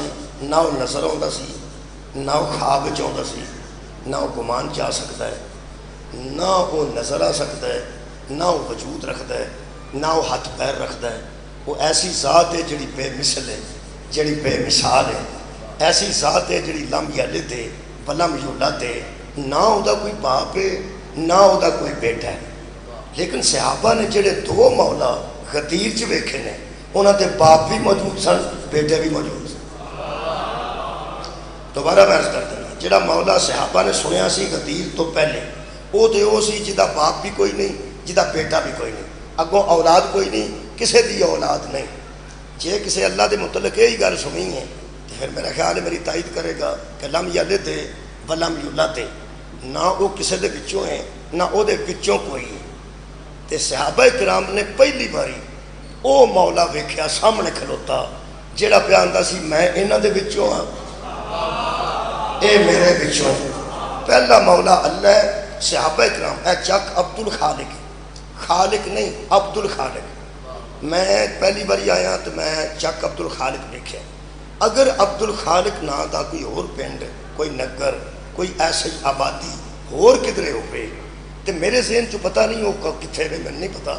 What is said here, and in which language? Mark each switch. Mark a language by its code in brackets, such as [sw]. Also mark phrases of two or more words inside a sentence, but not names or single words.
[ur] نہ وہ نظر آتا سی، نہ وہ خواب چاہتا سی، نہ وہ گمان جا سکتا ہے، نہ وہ نظر آ سکتا ہے، نہ وہ وجود رکھتا ہے، نہ وہ ہاتھ پیر رکھتا ہے. وہ ایسی ذات ہے جڑی بے مثل ہے، جڑی بے مثال ہے. ایسی ذات ہے جڑی [ar] لم یلد [ur] ہے [ar] ولم یولد [ur] ہے. نہ وہ کوئی باپ ہے نہ وہ کوئی بیٹا ہے. [pa] لیکن صحابہ نے جڑے 2 مولا غدیر چ ویکھے نے، انہاں دے باپ بھی موجود سن، بیٹے بھی موجود سن. دوبارہ میں عرض کر دینا، جڑا مولا صحابہ نے سنیا سی غدیر تو پہلے، وہ تو وہ سی جدا باپ بھی کوئی نہیں، جدا بیٹا بھی کوئی نہیں، اگوں اولاد کوئی نہیں، کسے دی اولاد نہیں. جے کسے اللہ دے متعلق یہی گل سنی ہے تو پھر میرا خیال ہے میری تائید کرے گا کہ [ar] لم یلد ولم یولد. [pa] نہ وہ کسے دے وچوں ہیں نہ وہ دے وچوں کوئی ہے. تے صحابہ کرام نے پہلی باری او مولا ویکھیا سامنے کھلوتا جڑا پیا آندا سی میں انہاں دے وچوں ہاں، اے میرے وچوں. پہلا مولا اللہ ہے. صحابہ کرام اے چک عبد الخالق، خالق نہیں عبد الخالق. میں پہلی باری آیا تو میں چک عبد الخالق دیکھا. اگر عبد الخالق نا دا کوئی اور پنڈ، کوئی نگر، کوئی ایسی آبادی اور کدھرے ہوئے تو میرے ذہن چ پتہ نہیں وہ کتنے رہے، میں نہیں پتا.